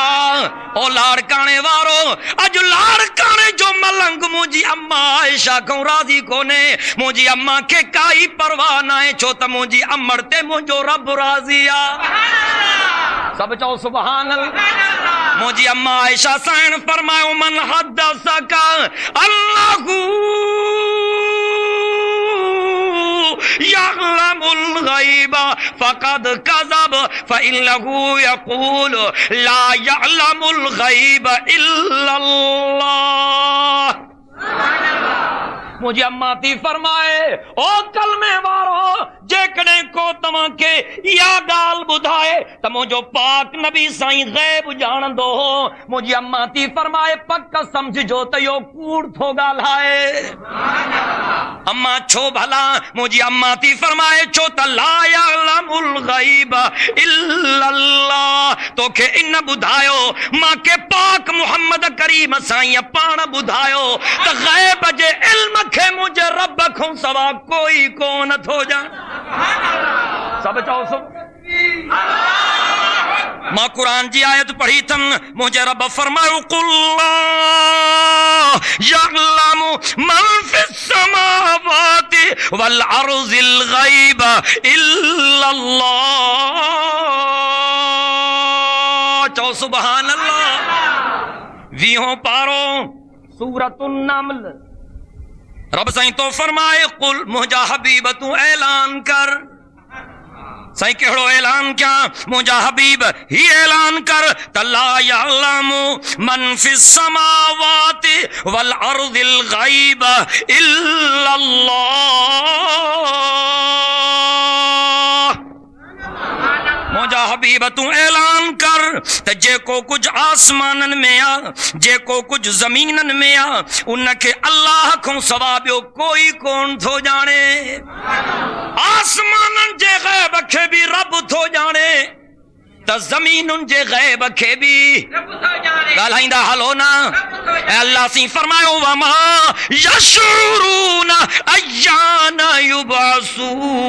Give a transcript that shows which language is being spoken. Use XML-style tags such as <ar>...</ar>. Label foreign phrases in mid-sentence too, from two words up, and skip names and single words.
<sd>ओ लाड़काणे वारो, अॼु लाड़काणे जो मलंग मुंहिंजी अम्मा आयशा खां राज़ी कोन्हे। मुंहिंजी अम्मा खे काई परवाह न आहे, छो त मुंहिंजी अमड़ ते मुंहिंजो रब राज़ी आहे। सब चओ</sd> <ar>سبحان الله.</ar> <sd>मुंहिंजी अम्मा आयशा साईं फरमायो,</sd> <ar>من حدثك الله يعلم الغيب فقد كذب فإنه يقول لا يعلم الغيب إلا الله.</ar> <sd>मुझे अम्मा थी फरमाए, ओ कलमे वारो, जेकॾहिं को तव्हांखे इहा ॻाल्हि ॿुधाए त मुंहिंजो पाक नबी साईं गैब ॼाणंदो हो। मुंहिंजी अम्मा थी फरमाए, पक समझिजो त इहो कूड़ थो ॻाल्हाए। अम्मा छो भला? मुंहिंजी अम्मा थी फरमाए, छो त</sd> <ar>لا يعلم الغيب إلا الله.</ar> <sd>तोखे इन ॿुधायो, मांखे पाक मुहम्मद करीम साईं पाण ॿुधायो त गैब जे इल्म खे मुंहिंजे रब खां सवा कोई कोन थो ॼाणे। सब चओ मां कुरान जी आयत पढ़ी थम, मुंहिंजे रब फरमायो,</sd> <ar>قل يعلم من في السماوات والأرض الغيب إلا الله. चओ سبحان الله.</ar> <sd>20 पारो सूरतुन नमल। रब साईं तो फरमाए, कुल मुंहिंजा हबीब तूं ऐलान कर। साईं कहिड़ो ऐलान क्या? मुंहिंजा हबीब ही ऐलान कर त</sd> <ar>لا يعلم من في السماوات والأرض الغيب إلا الله.</ar> <sd>मुंहिंजा हबीब तूं ऐलान कर त जेको कुछ आसमानन में आ, जेको कुछ जमीनन में आ, उनके अल्लाह को सवा ॿियो कोई कोन थो ॼाणे। आसमानन जे गैब खे भी रब थो ॼाणे त ज़मीनुनि जे गैब खे भी ॻाल्हाईंदा हलो न। अल्लाह सी फरमायो</sd> <ar>وما يشعرون أيان يبعثون.</ar>